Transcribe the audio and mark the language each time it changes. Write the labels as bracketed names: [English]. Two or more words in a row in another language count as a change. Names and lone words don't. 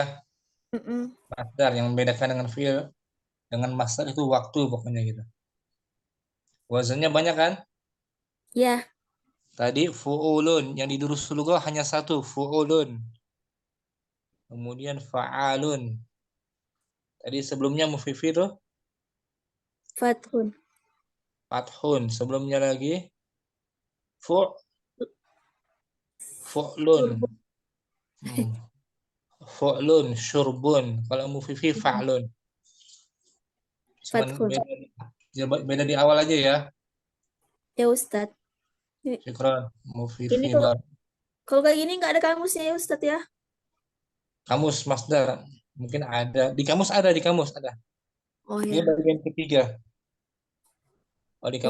[Indonesian] Mm-mm. Masdar yang membedakan dengan fi'il dengan masdar itu waktu pokoknya gitu. Wazannya banyak kan? Ya, Tadi fu'ulun yang di durus lughah hanya satu, fu'ulun. Kemudian fa'alun. Tadi sebelumnya mufifi tuh fathun. fathun. Sebelumnya lagi fu'lun. Surbun. Hmm. Fu'lun, syurbun. Kalau mufifi fa'lun. Cuman Fathun. beda di awal aja ya. Ya Ustaz. Syukran. Ini Mufifi kalau kayak gini nggak ada kamusnya ya Ustaz ya? kamus masdar. Mungkin ada. Di kamus ada. Oh Dia ya. bagian ketiga. Oh, di